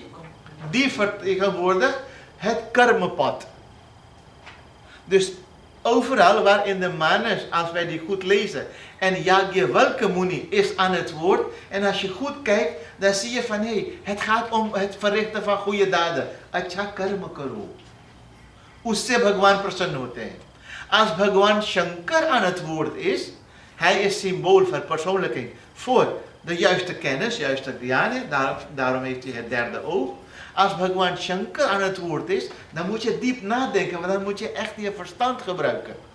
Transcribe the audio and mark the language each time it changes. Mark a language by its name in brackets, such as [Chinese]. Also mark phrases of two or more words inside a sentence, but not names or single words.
[Dutch] Die vertegenwoordigt het karmapad. Dus overal waar in de manas, als wij die goed lezen, en Yajnavalkya Muni is aan het woord. En als je goed kijkt, dan zie je van het gaat om het verrichten van goede daden. [Hindi] अच्छा कर्म करो। उससे भगवान प्रसन्न होते हैं. [Dutch] Als Bhagwan Shankar aan het woord is, hij is symbool, verpersoonlijking voor de juiste kennis, juiste jnana, daarom heeft hij het derde oog. Als Bhagwan Shankar aan het woord is, dan moet je diep nadenken, want dan moet je echt je verstand gebruiken.